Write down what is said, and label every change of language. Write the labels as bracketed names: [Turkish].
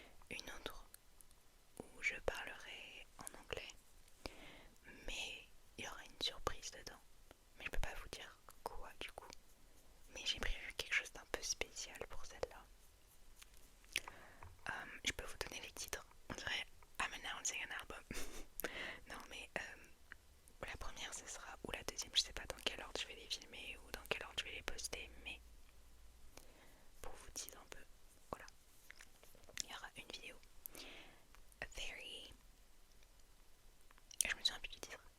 [French] Une autre où je parlerai en anglais, mais il y aura une surprise dedans. Mais je peux pas vous dire quoi du coup. Mais j'ai prévu quelque chose d'un peu spécial pour celle-là. Je peux vous donner les titres. On dirait [English] I'm announcing an album. [French] Non mais la première ce sera, ou la deuxième, je sais pas dans quel ordre je vais les filmer ou dans quel ordre je vais les poster, mais pour vous dire un peu, voilà. Il y aura une vidéo. [English] A very... [French] Je me souviens plus du titre.